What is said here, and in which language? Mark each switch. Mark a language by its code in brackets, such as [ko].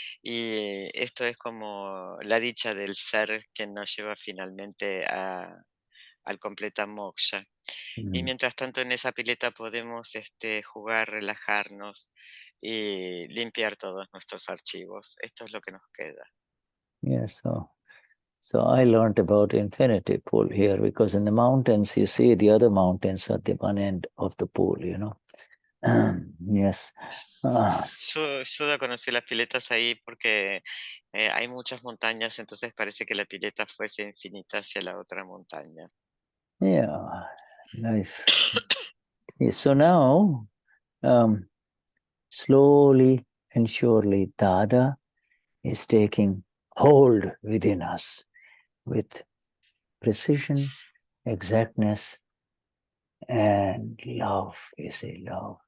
[es] Y esto es como la dicha del ser que nos lleva finalmente al completa moksha. Y mientras tanto en esa pileta podemos jugar, relajarnos y limpiar todos nuestros archivos. Esto es lo que nos queda. [en] Yeah, so I learned about infinity pool here because in the mountains, you see the other mountains at the one end of the pool, you know. Yes. [es] Yo conocí las piletas ahí porque hay muchas montañas, entonces parece que la pileta fuese infinita hacia la otra montaña. [en] Yeah, life. So now, slowly and surely, Dada is taking hold within us with precision, exactness, and love, you see, love.